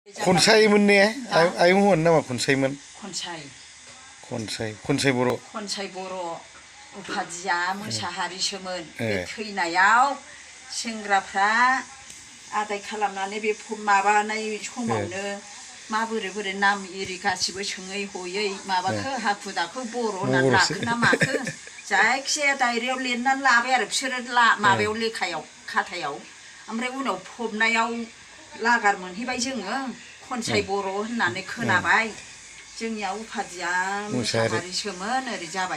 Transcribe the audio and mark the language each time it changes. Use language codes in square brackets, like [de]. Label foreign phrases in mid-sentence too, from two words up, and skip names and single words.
[th] คนใช้มันเนี่ยไอ้หัวน่ะว่าคนใช้มัน คนใช้ [brx] बर' คนใช้ बर' उफादिया मोसाहारिसोमोन बे थैनायाव सेंग्राफ्रा आदाय खालामनानै बे माबानाय समावनो माबोरै नाम एरि गासिबो सोङै हयै माबाखो हाखु दाखु बर' होननानै लाखो ना माखो जायखिजाया डायरियाव लिरनानै लाबाय आरो बिसोरो माबायाव लेखायाव खाथायाव ओमफ्राय उनाव फबनायाव लागार मोनहैबाय जोङो खनसाय बर' होननानै खोनाबाय जोंनिया उफादिया मोसाहारिसोमोन ओरै जाबाय